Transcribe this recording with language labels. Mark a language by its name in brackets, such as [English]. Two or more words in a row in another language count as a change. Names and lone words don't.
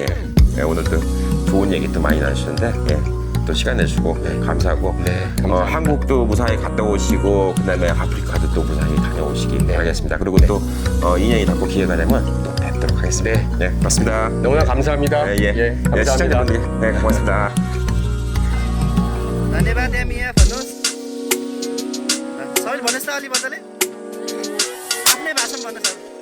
[Korean] 예, 오늘도 좋은 얘기 또 많이 나누시는데 예. 또 시간 내주시고 감사하고 네, 감사합니다. 한국도 무사히 갔다 오시고 그다음에 아프리카도 또 무사히 다녀오시기 바라겠습니다. 그리고 또 인연이 닿고 기회가 되면 또 뵙도록 하겠습니다. 네, 고맙습니다. 너무나 감사합니다. 감사합니다. 시청자분들 네, 고맙습니다. [Nepali] धन्यवाद है मियाँ भन्नुहोस् सर भन्नुहोस् त अलि मजाले आफ्नै भाषामा भन्नुहोस्